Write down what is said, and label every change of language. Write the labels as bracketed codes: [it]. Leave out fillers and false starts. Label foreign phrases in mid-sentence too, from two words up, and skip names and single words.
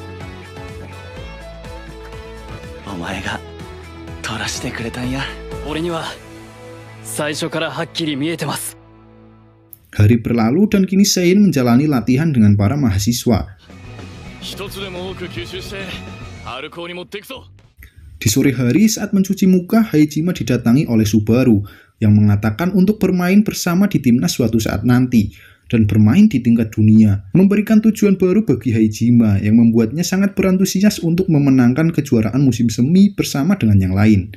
[ja] お前がとらしてくれたんや. 俺には最初からはっきり見えてます。 [id] Hari berlalu dan kini Sein menjalani latihan dengan para mahasiswa. Di sore hari saat mencuci muka, Haijima didatangi oleh Subaru yang mengatakan untuk bermain bersama di timnas suatu saat nanti dan bermain di tingkat dunia, memberikan tujuan baru bagi Haijima yang membuatnya sangat berantusias untuk memenangkan kejuaraan musim semi bersama dengan yang lain.